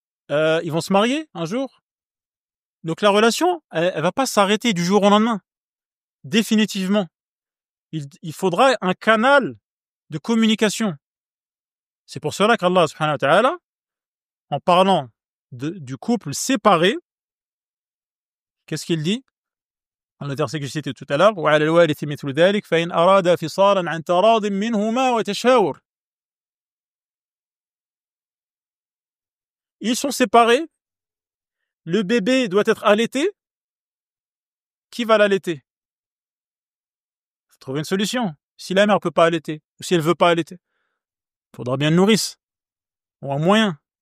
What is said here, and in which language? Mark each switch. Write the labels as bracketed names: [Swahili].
[French] Ils vont se marier un jour. Donc la relation, elle va pas s'arrêter du jour au lendemain. Définitivement. Il faudra un canal de communication. C'est pour cela qu'Allah subhanahu wa ta'ala, en parlant du couple séparé, qu'est-ce qu'il dit? Dans le verset que j'ai cité tout à l'heure, [Arabic] وَعَلَى الْوَارِثِ مِثْلُ ذَلِكَ فَإِنْ أَرَادَ فِصَالًا عَنْ تَرَاضٍ مِنْهُمَا وَتَشَاوُرٍ. [French] Ils sont séparés, le bébé doit être allaité. Qui va l'allaiter? Il faut trouver une solution. Si la mère ne peut pas allaiter, ou si elle ne veut pas allaiter, il faudra bien une nourrice, ou un moyen.